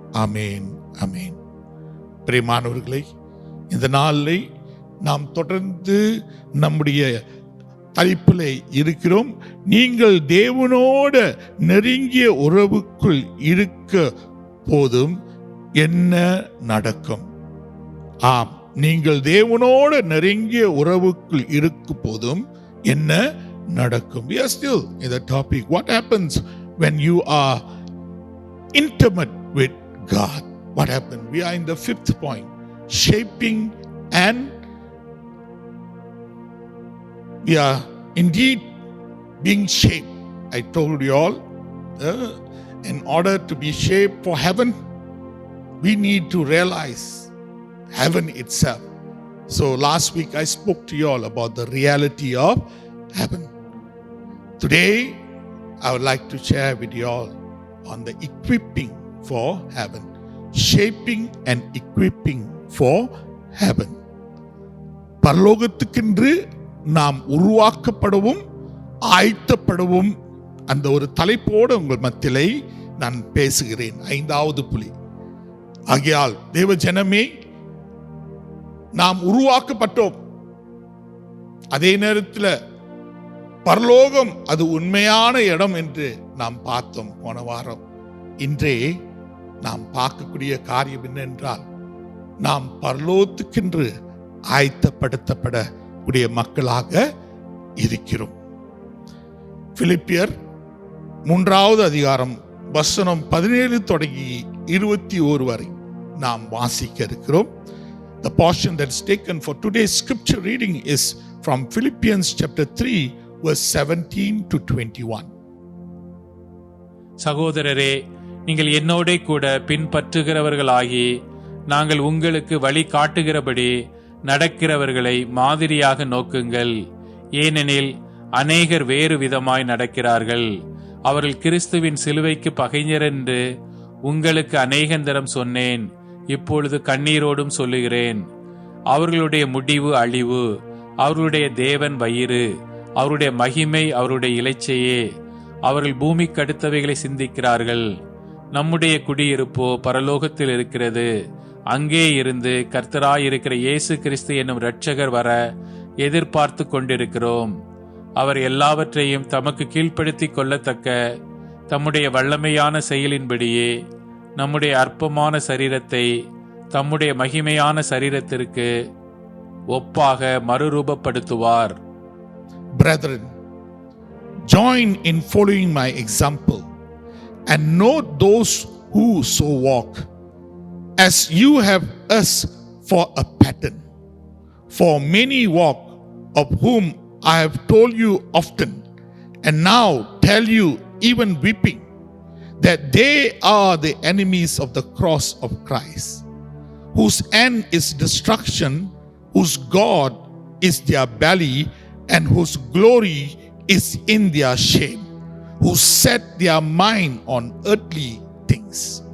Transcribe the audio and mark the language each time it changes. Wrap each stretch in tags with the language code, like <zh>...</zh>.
<ta>ஆமேன், ஆமேன். பிரியமானவர்களே, இந்த நாளை நாம் தொடர்ந்து நம்முடைய தலைப்பில் இருக்கிறோம். நீங்கள் தேவனோடு நெருங்கிய உறவுக்குள் இருக்க போதும் என்ன நடக்கும்? ஆம், நீங்கள் தேவனோடு நெருங்கிய உறவுக்குள் இருக்கும் போதும் என்ன நடக்கும்?</ta> <en>We are still in the topic. What happens when you are intimate with God? What happened? We are in the 5th point, shaping, and we are indeed being shaped. I told you all, in order to be shaped for heaven, we need to realize heaven itself. So last week I spoke to you all about the reality of heaven. Today I would like to share with you all on the equipping for heaven. Shaping and equipping for heaven.</en> <ta>பரலோகத்துக்கென்று நாம் உருவாக்கப்படவும் ஆயத்தப்படவும் அந்த ஒரு தலைப்போடு உங்கள் மத்தியிலே நான் பேசுகிறேன். 5வது புள்ளி. ஆகையால் தேவ ஜனமே, நாம் உருவாக்கப்பட்டோம். அதே நேரத்தில் பரலோகம் அது உண்மையான இடம் என்று நாம் பார்த்தோம் போன வாரம். இன்றே நாம் பார்க்கக்கூடிய காரியம் என்னென்றால், நாம் பரலோகத்துக்கென்று ஆயத்தப்படுத்தப்படக்கூடிய மக்களாக இருக்கிறோம். பிலிப்பியர் 3வது அதிகாரம் வசனம் 17 தொடங்கி 21 வரை நாம் வாசிக்க இருக்கிறோம்.</ta> <en>The portion that is taken for today's scripture reading is from Philippians chapter 3 verse 17 to 21.</en> <ta>சகோதரரே, நீங்கள் என்னோடே கூட பின்பற்றுகிறவர்களாகி நாங்கள் உங்களுக்கு வழி காட்டுகிறபடி நடக்கிறவர்களை மாதிரியாக நோக்குங்கள். ஏனெனில் அநேகர் வேறு விதமாய் நடக்கிறார்கள். அவர்கள் கிறிஸ்துவின் சிலுவைக்கு பகைஞர் என்று உங்களுக்கு அநேகந்தரம் சொன்னேன். இப்பொழுது கண்ணீரோடும் சொல்லுகிறேன். அவர்களுடைய முடிவு அழிவு, அவர்களுடைய தேவன் வயிறு, அவருடைய மகிமை அவருடைய இலைச்சையே. அவர்கள் பூமிக்கு அடுத்தவைகளை சிந்திக்கிறார்கள். நம்முடைய குடியிருப்போ பரலோகத்தில் இருக்கிறது. அங்கே இருந்து கர்த்தராயிருக்கிற இயேசு கிறிஸ்து என்னும் இரட்சகர் வர எதிர்பார்த்து கொண்டிருக்கிறோம். அவர் எல்லாவற்றையும் தமக்கு கீழ்ப்படுத்தி கொள்ளத்தக்க தம்முடைய வல்லமையான செயலின்படியே நம்முடைய அற்பமான சரீரத்தை தம்முடைய மகிமையான சரீரத்திற்கு ஒப்பாக மறுரூபப்படுத்துவார்.</ta> <en>Brethren, join in following my example and know those who so walk, as you have us for a pattern. For many walk, of whom I have told you often, and now tell you even weeping, that they are the enemies of the cross of Christ, whose end is destruction, whose God is their belly, and whose glory is in their shame, who set their mind on earthly things.</en>